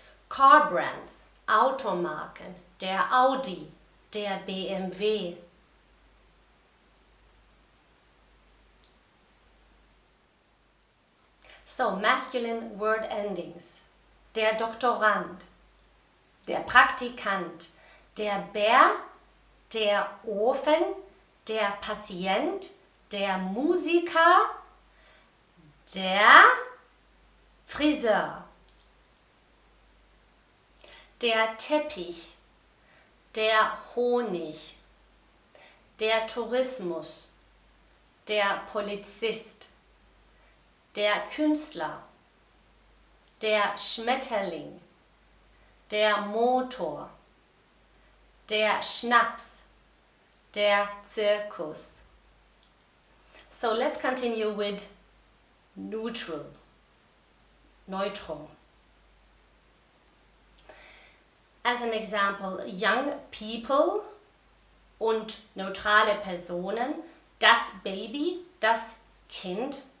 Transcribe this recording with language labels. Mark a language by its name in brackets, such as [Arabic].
[English] Car brands, [German] Automarken. Der Audi, der BMW. [English] So, masculine word endings. [German] Der Doktorand, der Praktikant, der Bär, der Ofen, der Patient, der Musiker, der Friseur. Der Teppich, der Honig, der Tourismus, der Polizist, der Künstler, der Schmetterling, der Motor, der Schnaps, der Zirkus. [English] So let's continue with neutral, neutral. As an example, young people [German] und neutrale Personen, das Baby, das Kind.